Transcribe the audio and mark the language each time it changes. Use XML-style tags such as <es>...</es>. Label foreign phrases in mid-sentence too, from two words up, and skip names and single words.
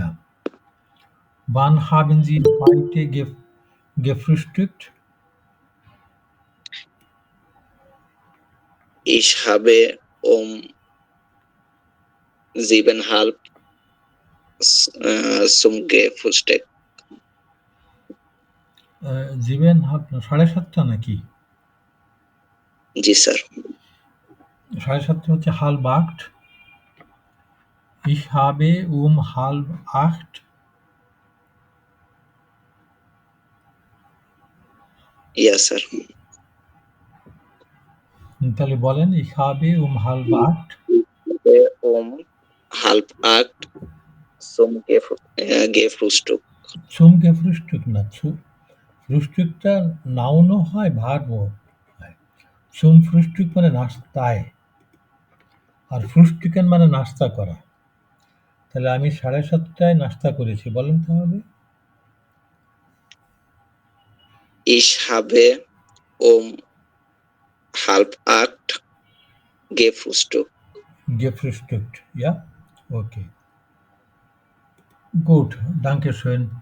<de>Wann haben Sie heute gefrühstückt? Ich habe um 7:30 zum Gefrühstück.</de> <bn>7:30 নাকি? জি স্যার। 7:30 হচ্ছে 7:30.</bn> <de>Ich habe um 7:30.</de> <bn>ইয়া স্যার। তাহলে বলেন,</bn> <de>ich habe um 7:30. um 7:30 zum Gefrühstück. Zum Gefrühstück</de> <bn>না, ফ্রুস্টুকটা নাউনও হয়, ভার্বও হয়।</bn> <de>zum Frühstück</de> <bn>মানে নাস্তায়, আর ফ্রুস্টুকেন মানে নাস্তা করা। তাহলে আমি 7:30টায় নাস্তা করেছি, বলেন তাহলে।</bn> <de>Ich habe um 7:30 gefrühstückt. Gefrühstückt, ja? Okay. Gut, danke schön.</de>